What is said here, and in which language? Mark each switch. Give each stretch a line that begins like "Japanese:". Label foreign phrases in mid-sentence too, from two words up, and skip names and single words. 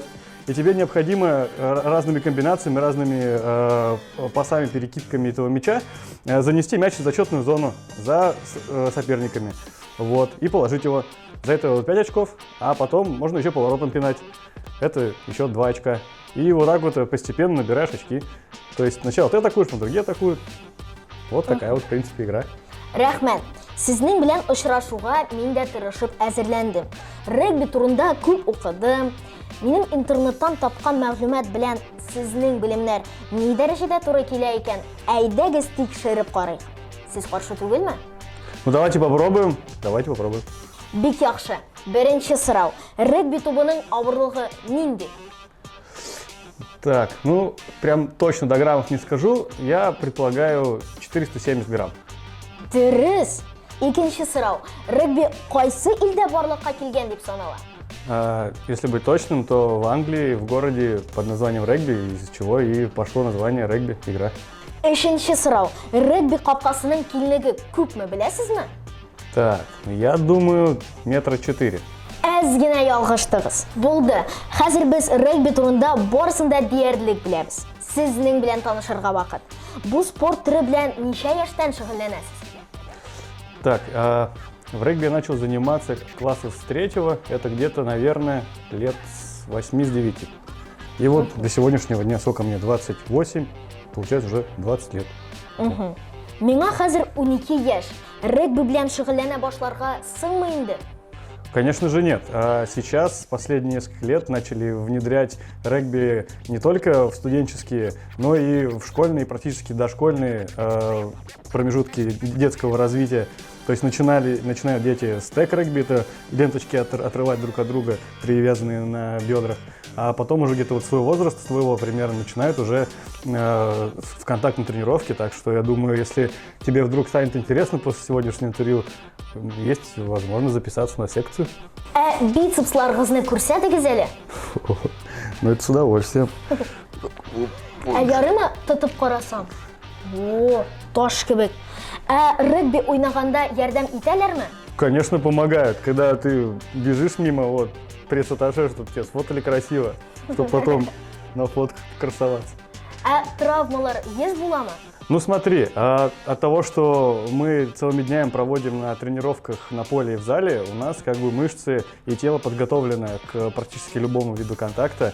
Russian: И тебе необходимо разными комбинациями, разными пасами, перекидками этого мяча занести мяч в зачетную зону за соперниками. Вот. И положить его. За это 5 очков, а потом можно еще поворотом пинать. Это еще 2 очка. И вот так вот постепенно набираешь очки. То есть сначала ты атакуешь, потом другие атакуют. Вот такая вот, в принципе, игра.
Tatar: Рәхмәт. Сезнең белән очрашуга мин дә тырышып әзерләндем. Регби турында күп укыдым. Минем интернеттан тапкан мәгълүмат белән сезнең белемнәр ни дәрәҗәдә туры килә икән? Әйдәгез тикшереп карыйк. Сез каршы түгелме?
Russian: Ну давайте попробуем. Давайте попробуем.
Tatar: Бик яхшы. Беренче сорау. Регби тубының авырлыгы нинди?
Russian: Так, ну прям точно до граммов не скажу. Я предполагаю 470 грамм.
Tatar: Дөрес. Икенче сорау. Регби кайсы илдә барлыкка килгән дип санала?
Russian: Если быть точным, то в Англии, в городе под названием регби, из чего и пошло название регби, игра.
Tatar: Өченче сорау. Регби капкасының килнеге күпме беләсезме?
Russian: Так, я думаю, 4 метра.
Tatar: Әз генә ялгыштыгыз. Булды. Хәзер без регби турында барысын да диярлек беләбез. Сезнең белән танышырга вакыт. Бу спорт түрі белән ничә яшьтән шөгыльләнәсез?
Russian: Так, в регби я начал заниматься класса с 3-го, это где-то, наверное, лет с 8-9. И вот до сегодняшнего дня, сколько мне, 28, получается уже 20 лет.
Tatar: Миңа хәзер 12 яшь. Регби белән шөгыльләнә башларга сыңмы инде?
Russian: Конечно же нет. Сейчас, последние несколько лет, начали внедрять регби не только в студенческие, но и в школьные, практически дошкольные промежутки детского развития. То есть начинают дети с тег-регби, это ленточки отрывать друг от друга, привязанные на бедрах. А потом уже где-то вот свой возраст, своего примерно, начинают уже в контактной тренировке. Так что я думаю, если тебе вдруг станет интересно после сегодняшнего интервью, есть возможность записаться на секцию.
Tatar: Бицепсларыгызны күрсәтегез әле.
Russian: Ну это с удовольствием.
Tatar: Ярыма тотып карасам. О, таш кебек. Регби уйнаганда ярдәм итәләрме?
Russian: Конечно, помогают. Когда ты бежишь мимо, вот, пресс-атташе, чтобы тебя сфотали красиво, чтобы потом на фотках красоваться.
Tatar: Травмалар есть буламы?
Russian: Ну смотри, от того, что мы целыми днями проводим на тренировках на поле и в зале, у нас как бы мышцы и тело подготовлены к практически любому виду контакта.